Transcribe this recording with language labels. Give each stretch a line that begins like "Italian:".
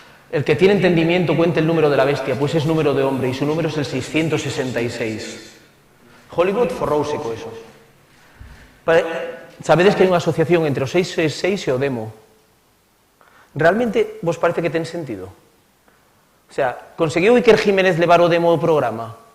Spanish: El que tiene entendimiento cuente el número de la bestia, pues es número de hombre y su número es el 666.
Galician: Hollywood forrouse co eso. Sabedes que hai unha asociación entre o 666 e o demo. Realmente vos parece que ten sentido? O sea, conseguiu Iker Jiménez levar o demo ao programa?